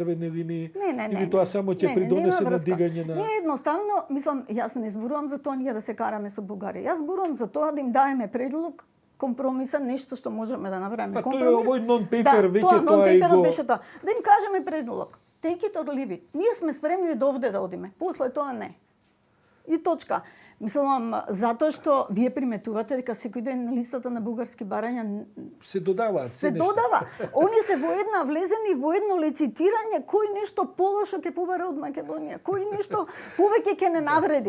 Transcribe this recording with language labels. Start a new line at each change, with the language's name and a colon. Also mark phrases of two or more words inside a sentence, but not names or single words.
Macedonian: црвени линии, Не, или тоа само ќе придонесе нема на врска. дигање на... Не, едноставно, мислам, јас не зборувам за тоа ние да се караме со Бугарија. Јас зборувам за тоа да им даеме предлог компромиса, нешто што можеме да направиме. Па тој е компромис. овој non-paper, веќе тоа тоа и non-paperот го... беше тоа. Да им кажеме предлог.
English: Take it or leave it.
Macedonian: Ние сме спремни до овде да одиме. После тоа не. И точка. Мислам, затоа што вие приметувате дека секој ден на листата на бугарски барања се додаваат се нешто. додава. Они се во една влезени во едно лецитирање кој нешто полошо ќе побара од Македонија, кој нешто повеќе ќе не навреди.